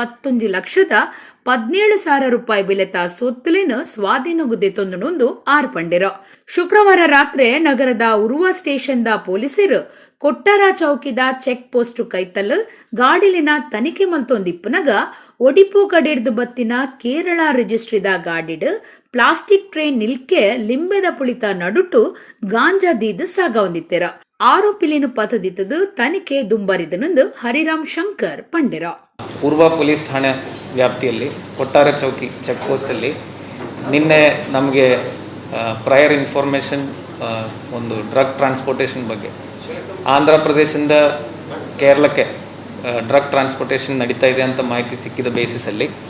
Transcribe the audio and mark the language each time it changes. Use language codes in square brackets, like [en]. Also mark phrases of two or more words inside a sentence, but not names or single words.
[tcy] 11,17,000 ರೂಪಾಯಿ ಬೆಲೆತ ಸೊತ್ತಲೇನು ಸ್ವಾಧೀನಗುದೆ ತೊಂದುನುಂದು ಆರ್ಪಂಡೆರ ಶುಕ್ರವಾರ ರಾತ್ರಿ ನಗರದ ಉರುವ ಸ್ಟೇಷನ್ದ ಪೊಲೀಸರು ಕೊಟ್ಟಾರ ಚೌಕಿದ [en] check post [tcy] ಕೈತಲ್ ಗಾಡಿಲಿನ ತನಿಖೆ ಮಲ್ತೊಂದಿಪ್ಪುನಗ ಒಡಿಪು ಕಡೆಡ್ದು ಬತ್ತಿನ ಕೇರಳ ರಿಜಿಸ್ಟ್ರಿದ ಗಾಡಿಡ್ [en] plastic tray [tcy] ನಿಲ್ಕೆ ಲಿಂಬೆದ ಪುಳಿತ ನಡುಟು ಗಾಂಜಾ ದೀದ್ ಸಾಗವಂದಿತ್ತೆರ ಆರೋಪಿಲೇನು ಪತದಿತ್ತದು ತನಿಖೆ ದುಂಬರಿದನೆಂದು ಹರಿರಾಮ್ ಶಂಕರ್ ಪಂಡೆರ [kn] ಪೂರ್ವ ಪೊಲೀಸ್ ಠಾಣೆ ವ್ಯಾಪ್ತಿಯಲ್ಲಿ ಕೊಟ್ಟಾರ ಚೌಕಿ [en] check postalli [kn] ನಿನ್ನೆ ನಮಗೆ [en] prior information [kn] ಒಂದು [en] drug transportation [kn] ಬಗ್ಗೆ ಆಂಧ್ರ ಪ್ರದೇಶದಿಂದ ಕೇರಳಕ್ಕೆ [en] drug transportation [kn] ನಡೀತಾ ಇದೆ ಅಂತ ಮಾಹಿತಿ ಸಿಕ್ಕಿದ ಬೇಸಿಸಲ್ಲಿ